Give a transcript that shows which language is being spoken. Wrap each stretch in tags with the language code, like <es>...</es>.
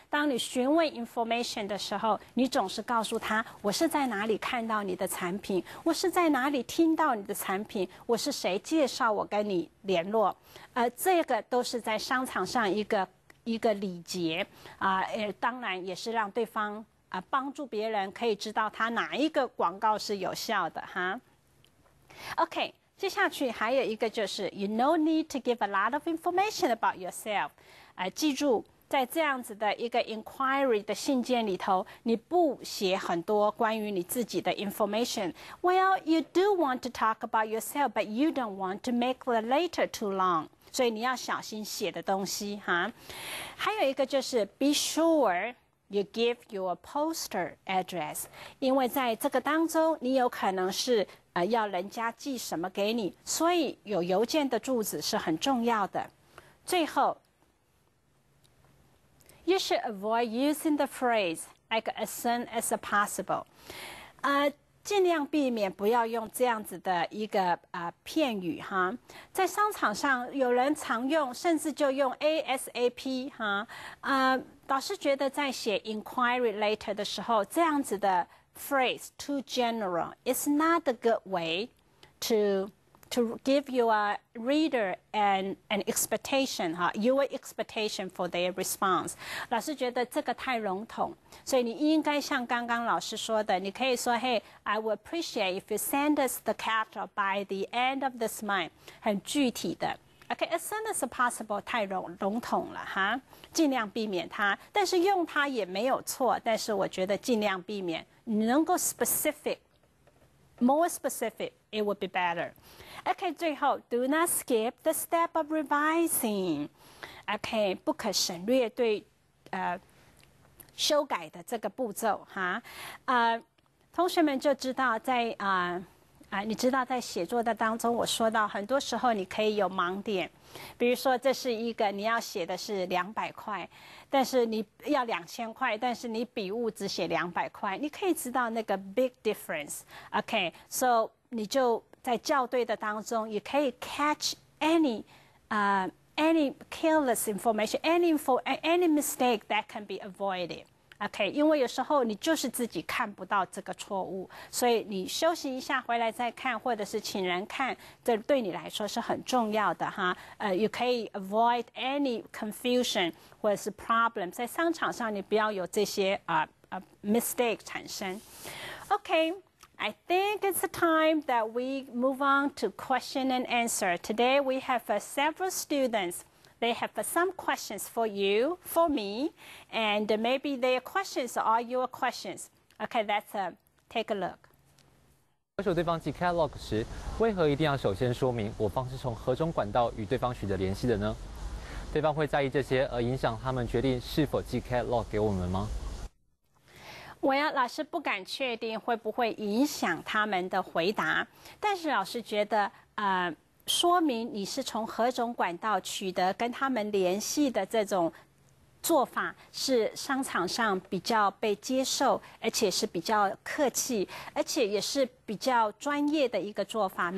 <zh>当你询问 information 的时候，你总是告诉他我是在哪里看到你的产品，我是在哪里听到你的产品，我是谁介绍我跟你联络，这个都是在商场上一个礼节当然也是让对方帮助别人可以知道他哪一个广告是有效的哈。</zh> <en>OK。</en> <zh>接下去还有一个就是</zh> <en>you no need to give a lot of information about yourself。</en> <zh>记住，在这样子的一个 inquiry 的信件里头，你不写很多关于你自己的 information。</zh> <en>Well, you do want to talk about yourself, but you don't want to make the letter too long。</en> <zh>所以你要小心写的东西哈。还有一个就是</zh> <en>be sure you give your postal address，</en> <zh>因为在这个当中，你有可能是要人家寄什么给你，所以有邮件的住址是很重要的。最后</zh> <en>，you should avoid using the phrase like as soon as possible。</en> <zh>尽量避免不要用这样子的一个片语哈。在商场上，有人常用，甚至就用 ASAP 哈。老师觉得在写</zh> <en>inquiry letter</en> <zh>的时候，这样子的</zh> <en>phrase too general is not a good way to give your reader an expectation your expectation for their response。</en> <zh>老师觉得这个太笼统，所以你应该像刚刚老师说的，你可以说</zh> <en>Hey, I would appreciate if you send us the catalog by the end of this month，</en> <zh>很具体的。 OK,</zh> <en>as soon as possible</en> <zh>太笼统了哈，尽量避免它。但是用它也没有错，但是我觉得尽量避免。你能够</zh> <en>more specific, it would be better. OK,</en> <zh>最后</zh> <en>do not skip the step of revising.</en> <zh>OK, 不可省略对修改的这个步骤哈。同学们就知道在你知道在写作的当中，我说到很多时候你可以有盲点，比如说这是一个你要写的是200块，但是你要2000块，但是你笔误只写200块，你可以知道那个</zh> <en>big difference。</en> <zh>OK, so 你就在校对的当中，也可以</zh> <en>catch any careless information, any mistake that can be avoided。</en> <zh>OK， 因为有时候你就是自己看不到这个错误，所以你休息一下回来再看，或者是请人看，这对你来说是很重要的哈。 you 可以</zh> <en>avoid any confusion</en> <zh>或者是 problem， 在商场上你不要有这些mistake 产生。</zh> <en>OK。I think it's the time that we move on to question and answer. Today we have several students. They have some questions for you, for me, and maybe their questions are your questions. Okay, let's take a look.</en> <zh>要求对方寄 catalog 时，为何一定要首先说明我方是从何种管道与对方取得联系的呢？对方会在意这些而影响他们决定是否寄 catalog 给我们吗？老师不敢确定会不会影响他们的回答，但是老师觉得说明你是从何种管道取得跟他们联系的这种做法是商场上比较被接受，而且是比较客气，而且也是比较专业的一个做法。</zh>